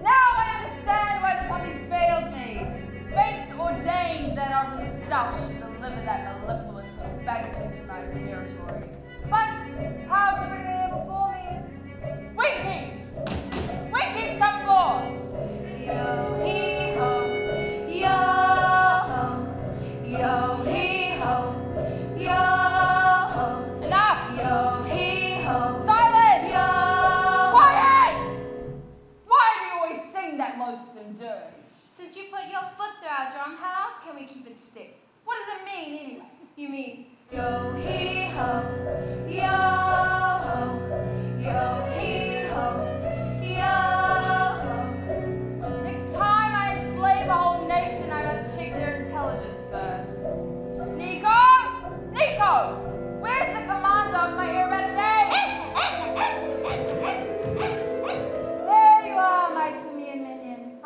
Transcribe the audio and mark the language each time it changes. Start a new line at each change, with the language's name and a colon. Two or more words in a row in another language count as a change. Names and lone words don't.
English: Now I understand why the puppies failed me. Fate ordained that Osmond South should deliver that mellifluous little baggage into my territory. But how to bring her here before me? Winkies! Winkies, come forth! Yo-hee-ho, yo-ho, yo-hee-ho, yo-ho. Enough! Yo-hee-ho, Silence! yo. Quiet! Why do you always sing that loathsome dirge? Since you put your foot through our drum, how else can we keep it still? What does it mean anyway? You mean yo-hee-ho, yo-ho, yo-hee-ho, yo-ho. Next time I enslave a whole nation, I must check their intelligence first. Nico! Nico! Where's the commander of my Eradicate? There you are, my simian minion.